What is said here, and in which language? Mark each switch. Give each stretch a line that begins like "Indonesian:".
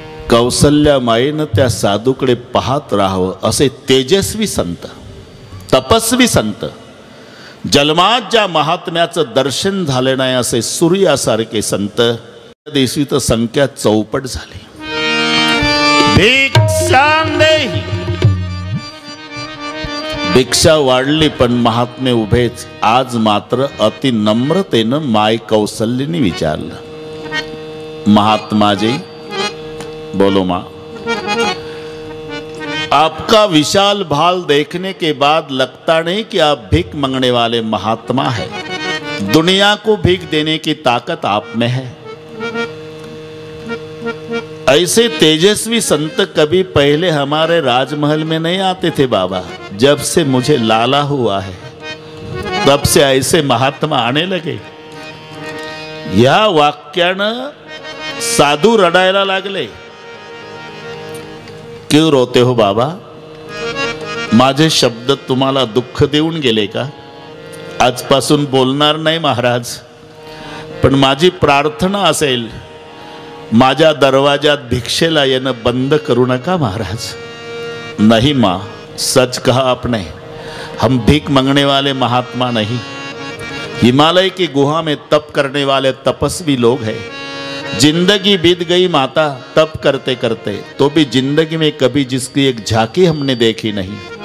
Marathi: कौसल्या माईनं त्या साधूकडे पाहत राहावं असे तेजस्वी संत, तपस्वी संत, जन्मात ज्या महात्म्याचं दर्शन झाले नाही असे सूर्यासारखे संत दिवशी तर संख्या चौपट झाली. भिक्षांदेही, भिक्षा वाढली पण महात्मे उभेच. आज मात्र अति नम्रतेनं माय कौसल्यनी विचारलं,
Hindi: महात्मा जी बोलो माँ, आपका विशाल भाल देखने के बाद लगता नहीं कि आप भीख मांगने वाले महात्मा है. दुनिया को भीख देने की ताकत आप में है. ऐसे तेजस्वी संत कभी पहले हमारे राजमहल में नहीं आते थे बाबा. जब से मुझे लाला हुआ है तब से ऐसे महात्मा आने लगे.
Marathi: या वाक्यानं साधू रडायला लागले.
Hindi: क्यों रोते हो बाबा?
Marathi: माझे शब्द तुम्हाला दुःख देऊन गेले का? आजपासून बोलणार नाही महाराज, पण माझी प्रार्थना असेल, माझ्या दरवाजात भिक्षेला येणं बंद करू नका महाराज.
Hindi: नहीं माँ, सच कहा आपने, हम भीख मांगने वाले महात्मा नहीं. हिमालय की गुहा में तप करने वाले तपस्वी लोग हैं. जिंदगी बीत गई माता तप करते करते, तो भी जिंदगी में कभी जिसकी एक झांकी हमने देखी नहीं.